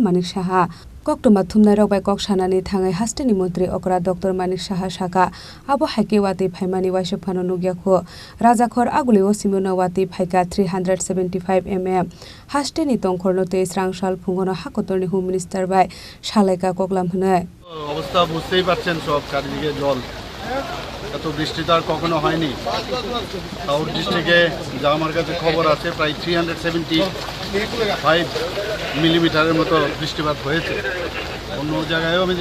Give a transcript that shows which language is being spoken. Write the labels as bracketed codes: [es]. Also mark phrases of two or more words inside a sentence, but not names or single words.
[trp] Manik Saha Koktoma thumnai rok bai koksanani thangai Hasteni Mantri Okra Dr. Manik Saha saka abo haike wati phaimani waisa phano nugyakho rajakhor aguli o simona wati phaika 375 mm Hasteni tongkhorno te Srangsal Phungono hakotorni [en] Home Minister [trp] bai Shalaika koklam hne [bn] অবস্থা বুঝতেই পারছেন সব চারিদিকে জল এত বৃষ্টি তো আর কখনো হয়নি [en] South District [bn] যা আমার কাছে খবর আছে প্রায় 375 মিলিমিটারের মতো বৃষ্টিপাত হয়েছে অন্য জায়গায়ও আমি